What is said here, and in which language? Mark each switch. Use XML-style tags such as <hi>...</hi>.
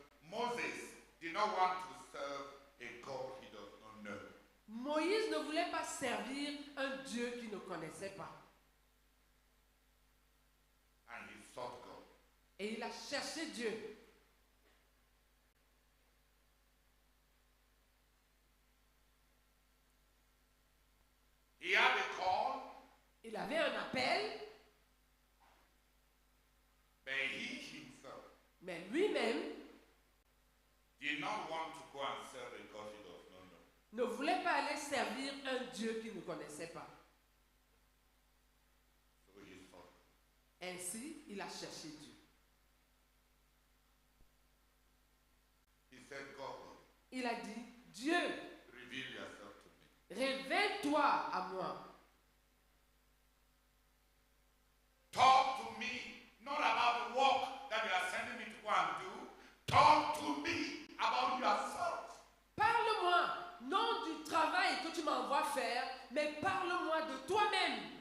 <en>Moses did not want to serve a God he does not know.</en> <fr>Moïse ne voulait pas servir un Dieu qu'il ne connaissait pas.</fr> <en>And he sought God.</en> <fr>Et il a cherché Dieu.</fr> <en>He had a call,</en> <fr>Il avait un appel,</fr> <en>but he himself</en> <fr>mais lui-même</fr> <en>did not want to go and serve a God he does not know.</en> <fr>ne voulait pas aller servir un Dieu qu'il ne connaissait pas.</fr> <en>So he sought God.</en> <fr>Ainsi, il a cherché Dieu.</fr> <en>He said, God,</en> <fr>Il a dit, Dieu,</fr> <en>reveal yourself to me.</en> <fr>révèle-toi à moi.</fr> <en>Talk to me, not about the work that you are sending me to go and do. Talk to me about yourself.</en> <fr>Parle-moi, non du travail que tu m'envoies faire, mais parle-moi de toi-même.</fr>